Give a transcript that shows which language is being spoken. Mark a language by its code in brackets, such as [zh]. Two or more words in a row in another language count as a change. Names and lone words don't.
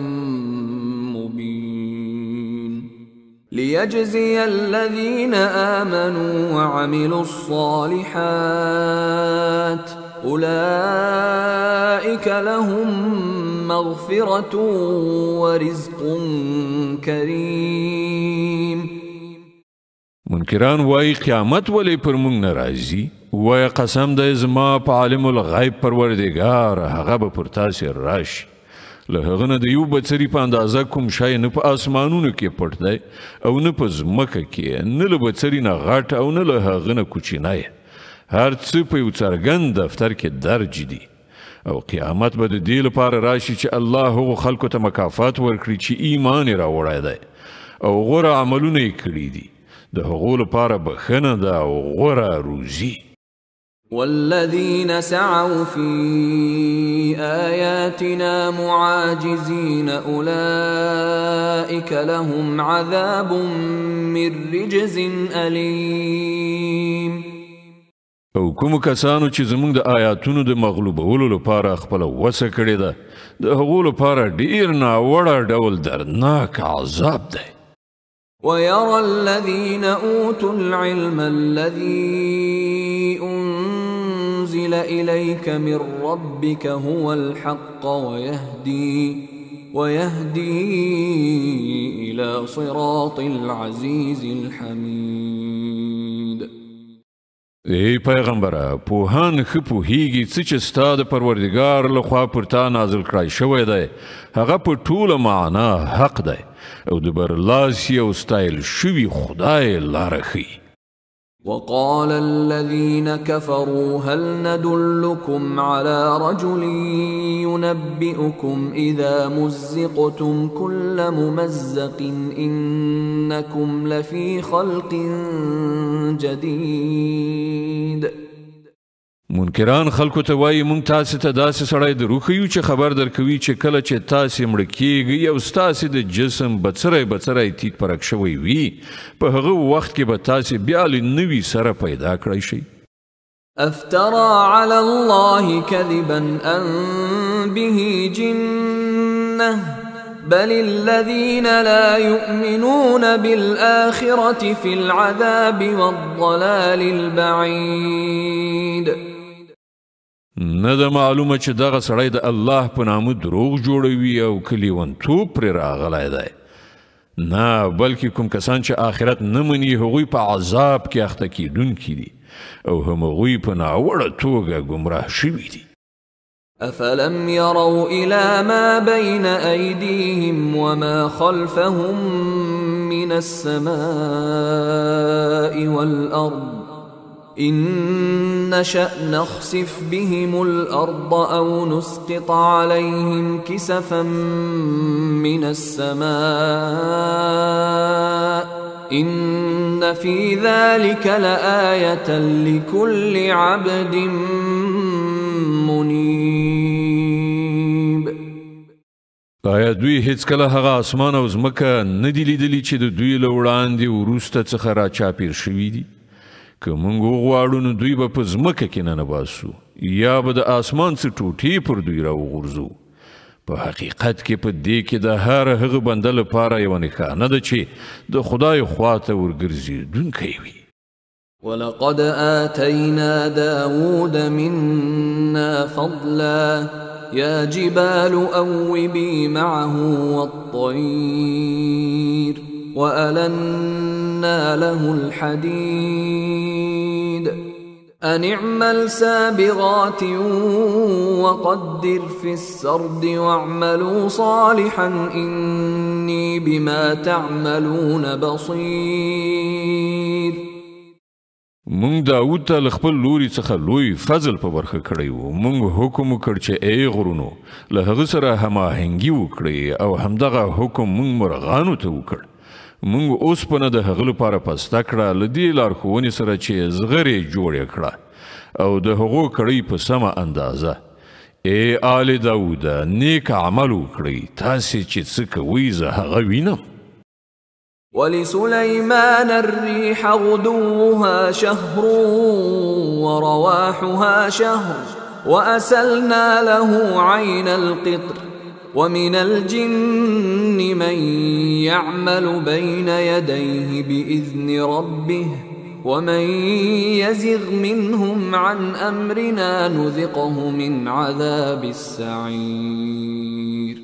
[ar] مبين ليجزي الذين آمنوا وعملوا الصالحات أولئك لهم مغفرة ورزق كريم. [ps] منکران وای قیامت ولی پر مونږ ناراضي. وای قسم د زما په عالم الغیب پروردگار هغه به پر تاسو راشي. له هغه نه د یو بڅري په اندازه کوم شی نه په اسمانونو کې پټ دی او نه په ځمکه کې، نه له بڅري نه غټ او نه له هغه نه کوچنی. هر څه په یو څرګند دفتر کې درج دي او قیامت به د دې لپاره راشي چې الله هغو خلکو ته مکافات ورکړي چې ایمان یې راوړی دی او غوره عملونه یې کړي دي. د هغو لپاره بخښنه ده او غوره روزي. [ar] والذين سعوا في آياتنا معاجزين أولئك لهم عذاب من رجز أليم. [ps] او کوم کسانو چې زمونږ د آیاتونو د مغلوبولو لپاره خپله وسه کړې ده، د هغو لپاره ډیر ناوړه ډول دردناک عذاب دی. [ar] ويرى الذين أوتوا العلم الذي أنزل إليك من ربك هو الحق ويهدي إلى صراط العزيز الحميد. [ps] ای پیغمبره، پوهان ښه پوهیږي څه چې ستا د پروردګار لخوا پر تا نازل کړی شوی دی هغه په ټوله معنا حق دی او د برلاسي او ستایل شوي خدای لاره ښیي. [ar] وقال الذين كفروا هل ندلكم على رجل ينبئكم إذا مزقتم كل ممزق إنكم لفي خلق جديد. [ps] منکران خلکو ته وایي موږ تاسې ته داسې سړی دروښیو چې خبر درکوي چې کله چې تاسې مړه کیږئ او ستاسې د جسم بڅری بڅری تیت پرک شوی وي په هغه وخت کې به تاسې بیا له نوي سره پیدا کړی شئ. [ar] افترى على الله كذبا أم به جنة بل الذين لا يؤمنون بالآخرة في العذاب والضلال البعيد. [ps] نه ده معلومه چې دغه سړی د الله په نامه دروغ جوړوي او که لیونتوب پرې راغلی دی. نه بلکې کوم کسان چې آخرت نه مني هغوی په عذاب کې اخته کیدونکي دي او همغوی په ناوړه توګه ګمراه شوي دي. [ar] أفلم يروا إلى ما بين أيديهم وما خلفهم من السماء والأرض إن نشأ نخسف بهم الأرض أو نسقط عليهم كسفا من السماء إن في ذلك لآية لكل عبد منيب. [ps] آیا دوی هیڅ کله هغه اسمان او ځمکه نه دي لیدلي چې د دوی له وړاندې وروسته څخه راچاپېر شوي دي؟ که موږ وغواړو نو دوی به په ځمکه کې ننباسو یا به د اسمان څه ټوټې پر دوی راوغورځو. په حقیقت کې په دې کې د هر هغه بنده لپاره یوه نښانه ده چې د خدای خواته ورګرځېدونکی وي. [ar] ولقد آتينا داود منا فضلا يا جبال أوبي معه والطير وألنا له الحديد أن اعمل سابغات وقدر في السرد واعملوا صالحا إني بما تعملون بصير. [ps] مونږ داود ته له خپل لوري څخه لوی فضل په برخه کړی و. مونږ حکم وکړ چې ای غرونو له هغه سره هماهنګي وکړئ او همدغه حکم مونږ مرغانو ته وکړ. مونږ اوسپنه د هغه لپاره پسته کړه له دې لارښوونې سره چې زغرې جوړې کړه او د هغو کړئ په سمه اندازه. ای آل داوده نیک عمل وکړئ تاسې چې څه کوئ زه هغه وینم. [ar] ولسليمان الريح غدوها شهر ورواحها شهر وأسلنا له عين القطر ومن الجن من يعمل بين يديه بإذن ربه ومن يزغ منهم عن أمرنا نذقه من عذاب السعير.